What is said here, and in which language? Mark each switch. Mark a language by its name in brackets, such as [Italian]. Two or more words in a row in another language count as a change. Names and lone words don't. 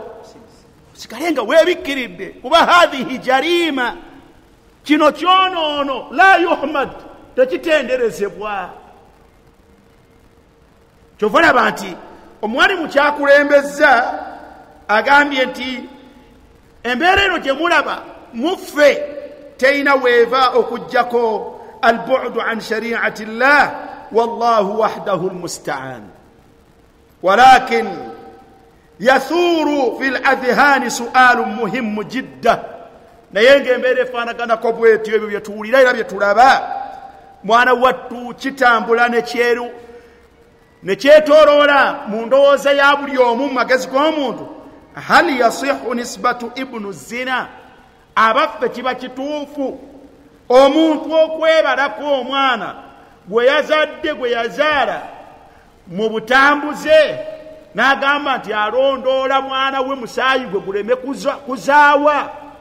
[Ganda] Osigale nga weebikkiridde, kuba [Arabic] هذه جريمة, [Ganda] kino kyonoono [Arabic] لا يُحمد, [Ganda] tekitenderezebwa. Kyova laba nti omuwalimu kyakulembezza agambye nti embeera eno gye mulaba muffe teyina weeva okuggyako [Arabic] البعد عن شريعة الله والله وحده المستعان. ولكن يثور في الأذهان سؤال مهم جدا, [Ganda] naye ng'embeera efaanaganako bwetyo ebyo bye tuwulira era bye tulaba mwana wattu kitambula nekyeru ne kyetooloola mu ndowooza ya buli omu mu magezi g'omuntu. [Arabic] هل يصح نسبة ابن الزنا, [Ganda] abaffe kiba kituufu omuntu okwebalako omwana gwe yazadde gwe yazaala mu butambuze n'agamba nti alondoola mwana we musaayi gwe guleme kuzaawa?